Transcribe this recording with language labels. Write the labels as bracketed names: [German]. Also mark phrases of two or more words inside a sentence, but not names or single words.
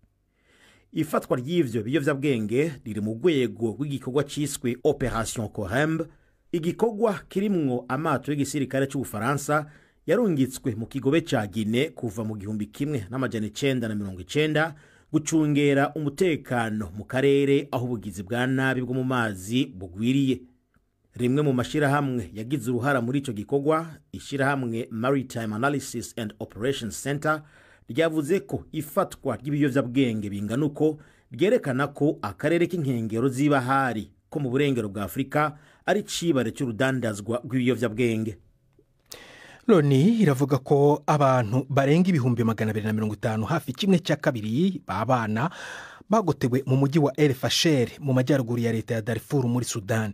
[Rundi] Ifatwa ry'ivyo biyovyabwenge riri mu rwego rw'igikorwa ciswe Operation Cohembe, igikorwa kirimwo amato y'igisirikare cy'Ubufaransa yarungitswe mu kigobe ca Guinea kuva mu 1990 gucungera umutekano mu karere aho ubugizi bwa nabi bwo mu mazi bugwiriye. Rimwe mu mashirahamwe yagize uruhara muri ico gikorwa, ishirahamwe Maritime Analysis and Operations Center, ryavuze ko ifatwa ry'ibiyovyabwenge bingana uko ryerekana ko akarere k'inkengero z'ibahari ko mu burengero bwa Afrika ari cibare cy'urudandazwa rw'ibiyovyabwenge. [Kinyarwanda] Loni iravuga ko abantu barenga 250 hafi kimwe cya kabiri b'abana bagotewe mu mujyi wa El Fasher mu majyaruguru ya leta ya Darfur muri Sudan.